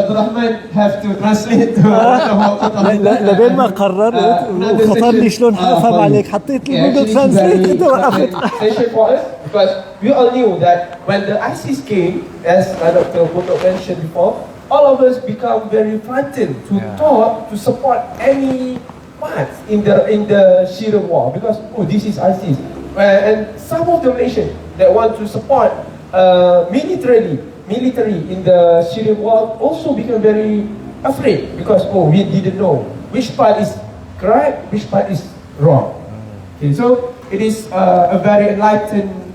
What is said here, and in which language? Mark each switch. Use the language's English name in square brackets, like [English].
[English] Abdulrahman have to translate to [Arabic] لبين ما قررت وخطر لي شلون افهم عليك حطيت لي جوجل ترانسليت وقفت. [English] For us, because we all knew that when the ISIS came, as Dr. Qutub mentioned before, all of us become very frightened to talk, to support any part in the Syrian war, because this is ISIS, and some of the nations that want to support military in the Syrian war also become very afraid, because we didn't know which part is correct, which part is wrong. Okay, so it is a very enlightened